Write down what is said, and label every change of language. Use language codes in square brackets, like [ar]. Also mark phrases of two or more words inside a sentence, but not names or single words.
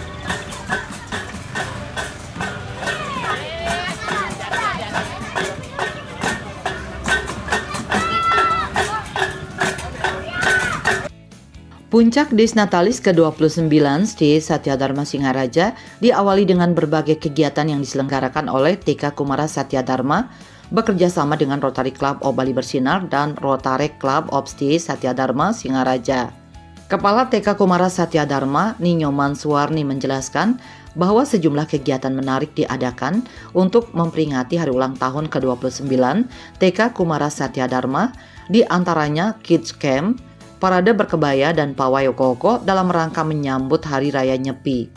[id] Puncak Dies Natalis ke-29 di Satya Dharma Singaraja diawali dengan berbagai kegiatan yang diselenggarakan oleh TK Kumara Satya Dharma bekerja sama dengan Rotary Club of Bali Bersinar dan Rotary Club of Satya Dharma Singaraja. Kepala TK Kumara Satya Dharma, Ninyoman Suwarni menjelaskan bahwa sejumlah kegiatan menarik diadakan untuk memperingati hari ulang tahun ke-29 TK Kumara Satya Dharma, di antaranya [en] Kids Camp, [id] parade berkebaya dan pawai oko-oko dalam rangka menyambut Hari Raya Nyepi.